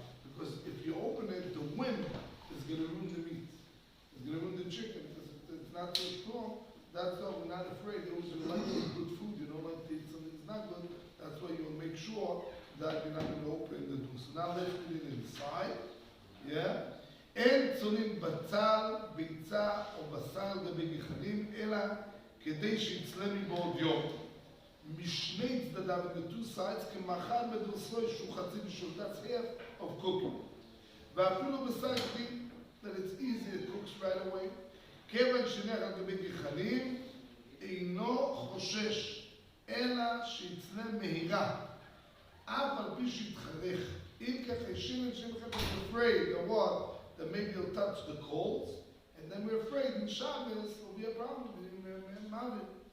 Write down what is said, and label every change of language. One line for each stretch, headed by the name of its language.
English: Because if you open it, the wind is going to ruin the meat. It's going to ruin the chicken because it's not so strong. That's why we're not afraid. It was like to eat good food. You don't like to eat something that's not good. That's why you'll make sure that you're not going to open the door. So now let's put it inside. Yeah?
Hebrew: אין צולים בצל, ביצה או בשר גבי גחלים, אלא כדי שיצלה מבעוד יום. משני צדדיו,
English: in the two sides,
Hebrew: כמאכל בדרסוי שהוא חצי בשול.
English: That's half of cooking.
Hebrew: ואפילו בשר גחלים,
English: that it's easy, it cooks right away.
Hebrew: כיוון שנח על גבי גחלים, אינו חושש, אלא שיצלה מהירה. אף על פי שיתחרך. אם ככה, שמן
English: is afraid of what? That maybe you'll touch the coals, and then we're afraid in Shabbos will be a problem in Mavit.